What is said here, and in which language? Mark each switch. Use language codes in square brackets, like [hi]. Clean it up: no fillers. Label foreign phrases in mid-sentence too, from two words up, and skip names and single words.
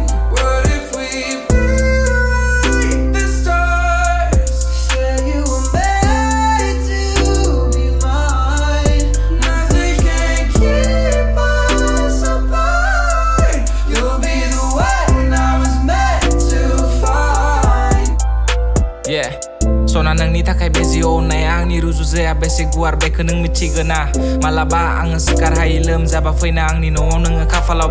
[en] What if we break the stars? Said you were made to be mine. Nothing can keep us apart. You'll be the one I was meant to find. Yeah. [brx] Sona nोंनि थाखाय बे जिउआव अननाया आंनि रुजुजाया बेसे गुवार बेखौ नों मिथिगोना मालाबा आङो सिखार हायै लोमजाबा फैना आंनि न'आव नोङो खाफालाव